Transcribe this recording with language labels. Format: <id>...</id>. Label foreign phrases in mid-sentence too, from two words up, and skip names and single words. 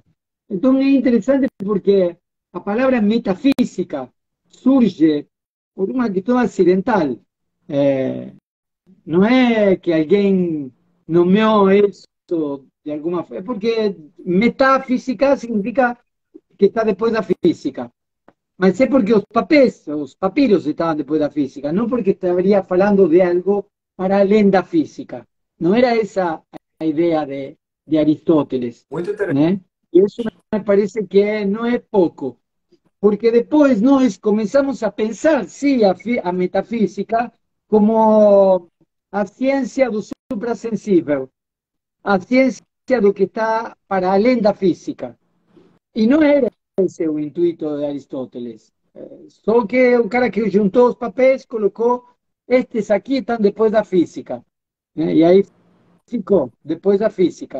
<es>Entonces es interesante porque la palabra metafísica surge por una cuestión accidental. No es que alguien nomeó eso de alguna forma, porque metafísica significa que está después de la física.</es> <pt>Mas é porque os papiros</pt> <es>estaban después de la física, no porque estaría hablando de algo</es> <pt>para além da física.</pt> <es>No era esa la idea de Aristóteles.</es> <pt>Muito interessante.</pt> <es>¿Eh? Y eso me parece que no es poco, porque después nós comenzamos a pensar, sí,</es> <pt>a metafísica como a ciencia do suprasensível, a ciencia do que está para além da física. E não era esse o intuito de Aristóteles. Só que o cara que juntou os papéis colocou estes aqui estão depois da física. E aí ficou, depois da física.</pt>